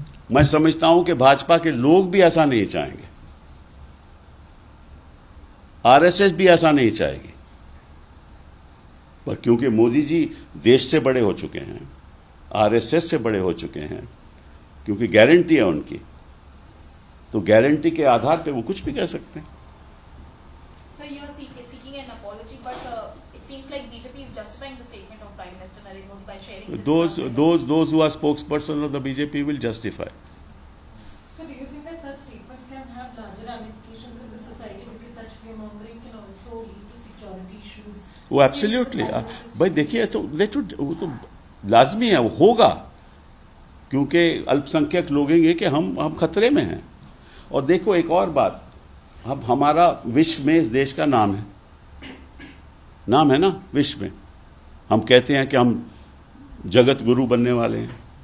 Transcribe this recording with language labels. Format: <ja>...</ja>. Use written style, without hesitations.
<hi>मैं समझता हूं कि भाजपा के लोग भी ऐसा नहीं चाहेंगे, आरएसएस भी ऐसा नहीं चाहेगी, पर क्योंकि मोदी जी देश से बड़े हो चुके हैं, आरएसएस से बड़े हो चुके हैं, क्योंकि गारंटी है उनकी, तो गारंटी के आधार पे वो कुछ भी कह सकते हैं।</hi> <en>So you are seeking an apology, but it seems like BJP is justifying the statement of Prime Minister Narendra Modi by sharing this. Those who are spokesperson of the BJP will justify. So do you think that such statements can have larger ramifications in the society, because such fear-mongering can also lead to security issues?</en> <hi>वो absolutely भाई देखिए, वो तो लाजमी है, वो होगा, क्योंकि अल्पसंख्यक लोग हैं कि हम खतरे में हैं। और देखो एक और बात, अब हमारा विश्व में इस देश का नाम है ना, विश्व में हम कहते हैं कि हम जगत गुरु बनने वाले हैं।</hi>